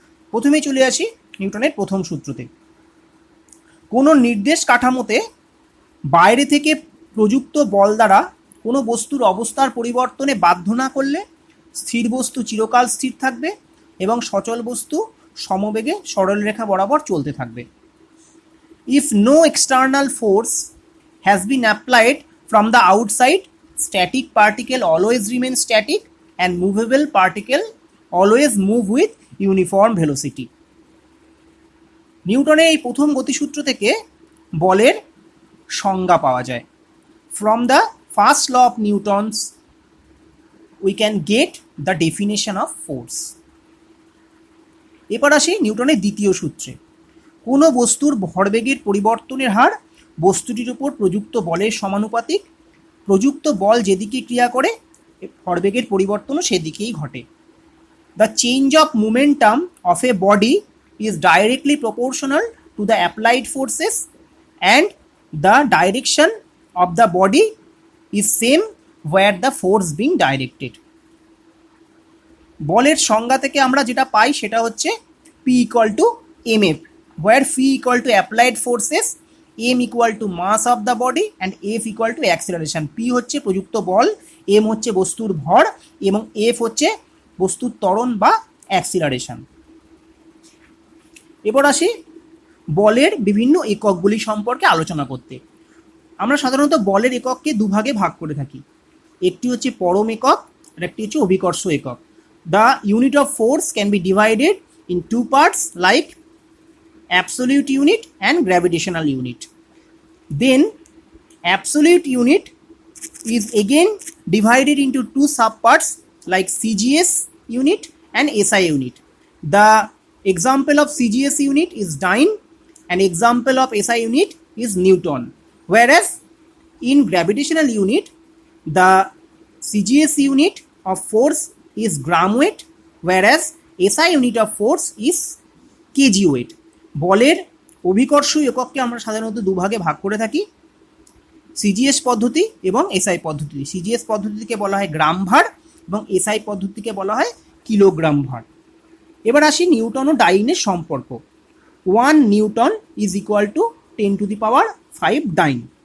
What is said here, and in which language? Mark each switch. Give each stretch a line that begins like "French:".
Bangla: প্রথমেই চলে আসি নিউটনের প্রথম সূত্রতে। কোনো নির্দেশ কাঠামোতে বাইরে থেকে প্রযুক্ত বল দ্বারা কোনো বস্তুর অবস্থার পরিবর্তনে বাধ্য না করলে স্থির বস্তু চিরকাল স্থির থাকবে এবং সচল বস্তু সমবেগে সরলরেখা বরাবর চলতে থাকবে।
English: If no external force has been applied from the outside, static particle always remain static and movable particle always move with uniform velocity.
Bangla: নিউটনের এই প্রথম গতিসূত্র থেকে বলের সংজ্ঞা পাওয়া যায়।
English: From the first law of Newton's we can get the definition of force.
Bangla: এরপর আসি নিউটনের দ্বিতীয় সূত্রে। কোনো বস্তুর ভরবেগের পরিবর্তনের হার বস্তুটির উপর প্রযুক্ত বলের সমানুপাতিক। প্রযুক্ত বল যেদিকে ক্রিয়া করে ভরবেগের পরিবর্তনও সেদিকেই ঘটে।
English: The change of momentum of a body is directly proportional to the applied forces and the direction of the body is same where the force being directed.
Bangla: বলের সংজ্ঞা থেকে আমরা যেটা পাই সেটা হচ্ছে
English: P equal to mf, where P equal to applied forces, m equal to mass of the body and f equal to acceleration.
Bangla: P হচ্ছে প্রযুক্ত বল, m হচ্ছে বস্তুর ভর এবং f হচ্ছে বস্তুর ত্বরণ বা অ্যাক্সিলারেশন। এবার আসি বলের বিভিন্ন এককগুলি সম্পর্কে আলোচনা করতে। আমরা সাধারণত বলের একককে দুভাগে ভাগ করে থাকি। একটি হচ্ছে পরম একক আর একটি হচ্ছে অভিকর্ষ একক।
English: The unit of force can be divided in two parts like absolute unit and gravitational unit. Then absolute unit is again divided into two subparts like CGS unit and SI unit. The example of CGS unit is Dyne and example of SI unit is Newton. Whereas in gravitational unit the CGS unit of force is gram weight, whereas SI unit of force is kg weight.
Bangla: বলের অভিকর্ষ একককে আমরা সাধারণত দুভাগে ভাগ করে থাকি, CGS পদ্ধতি এবং এসআই পদ্ধতি। সিজিএস পদ্ধতিকে বলা হয় গ্রাম ভার এবং এসআই পদ্ধতিকে বলা হয় কিলোগ্রাম ভার। এবার আসি নিউটন ও ডাইনের সম্পর্ক। 1 Newton
English: is equal to
Bangla: 10⁵ dine.